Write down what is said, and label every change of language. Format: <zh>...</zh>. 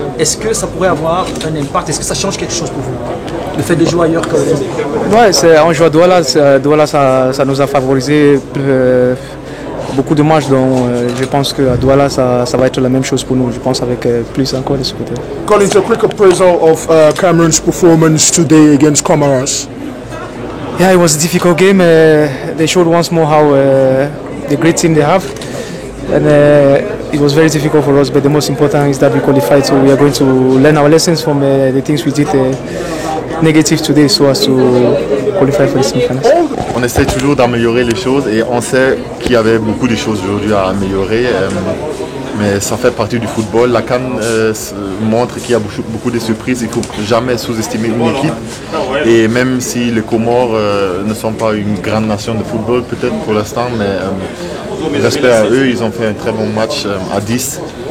<fr>Est-ce que ça pourrait avoir un impact? Est-ce que ça change quelque chose pour vous? Le fait de jouer ailleurs que... Ouais, on joue à Douala, Douala ça nous a favorisé beaucoup de matchs, donc je pense qu'à Douala ça va être la même chose pour nous, je pense avec plus encore de ce côté.</fr> <en>Collins, a quick appraisal of Cameroon's performance today against Comoros. Yeah, it was a difficult game. They showed once more how the great team they have, and it was very difficult for us. But the most important is that we qualified, so we are going to learn our lessons from the things we did negative today, so as to qualify for the semi-finals.</en> <fr>On essaie toujours d'améliorer les choses et on sait qu'il y avait beaucoup de choses aujourd'hui à améliorer. Mais ça fait partie du football. La CAN montre qu'il y a beaucoup de surprises. Il ne faut jamais sous-estimer une équipe. Et même si les Comores ne sont pas une grande nation de football, peut-être pour l'instant, mais respect à eux, ils ont fait un très bon match à 10.</fr>